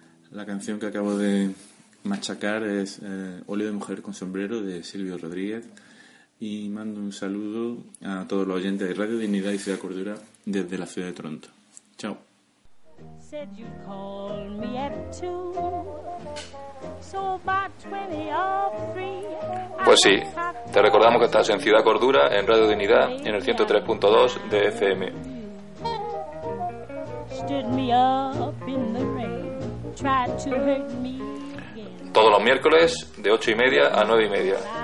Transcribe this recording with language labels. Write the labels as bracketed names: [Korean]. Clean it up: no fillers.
[Spanish] La canción que acabo de machacar es Óleo de mujer con sombrero, de Silvio Rodríguez, y mando un saludo a todos los oyentes de Radio Dignidad y Ciudad Cordura desde la ciudad de Toronto. [English] Chao. Said you call me at two, so by 20 of three. [Spanish] Pues sí, te recordamos que estás en Ciudad Cordura, en Radio Dignidad, en el 103.2 de FM. [English] Stood me up in the rain, tried to hurt me. [Spanish] Todos los miércoles de 8:30 a 9:30.